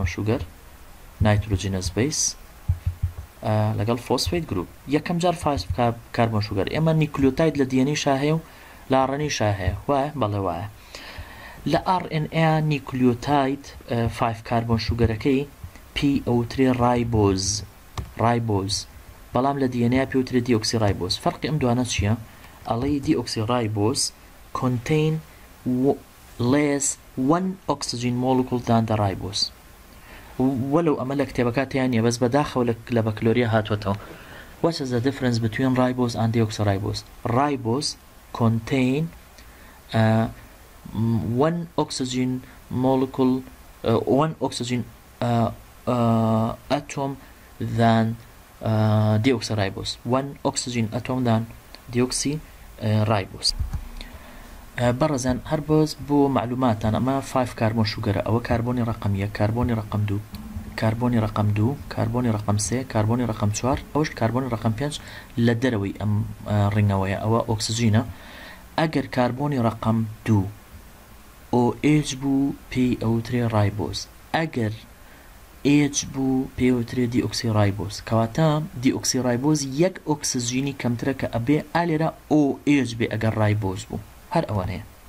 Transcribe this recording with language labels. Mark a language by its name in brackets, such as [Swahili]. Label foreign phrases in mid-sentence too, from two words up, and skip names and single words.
[Central Kurdish] شوگەر نایترۆجینەس بیس لەگەڵ فۆسفێت گروپ یەکەم جار 5 کاربۆن شوگەر ئێمە نیکلۆتاید لە DNA شاهەیە و لە RNA شاهەیە وایە بەڵێ وایە لە RNA نیکلۆتاید 5 کاربۆن شوگەرەکەی PO3 رایبۆز بەڵام لە DNA پێوترێت دیۆکسی رایبۆز فەرقی ئەم دوانە چییە ئەڵێ دیۆکسی رایبۆز [English] contain less 1 oxygen molecule than the ribose [Central Kurdish] ولو ئەمە لە کتێبەکاتیان نیە بەس بەداخەوە لە بەکلۆریا هاتوەتەوە [English] what is the difference between ribose and deoxyribose ribose contain 1 oxygen molecule 1 oxygen atom than deoxyribose 1 oxygen atom than deoxyribose [Central Kurdish] بەڕێزان هەر بۆز بۆ معلوماتان ئەمە 5 کاربۆن شوگەرە ئەوە کاربۆنی ڕقم 1 کاربۆنی ڕقم 2 کاربۆنی ڕقم 2 کاربۆنی ڕقم 3 کاربۆنی ڕقم 4 ئەوش کاربۆنی ڕقم 5 لە دەرەوەی ئەم ڕنگەوەیە ئەوە ئۆکسجینە ئەگەر کاربۆنی ڕقم 2 OH بوو PO3 رایبۆز ئەگەر H بوو PO3 دیۆکسی رایبۆز کەواتە دیۆکسی رایبۆز یەک ئۆکسجینی کەمترە کە ئەبێ ئالێرە OH بێ ئەگەر رایبۆز بوو هەر ئەوانەیە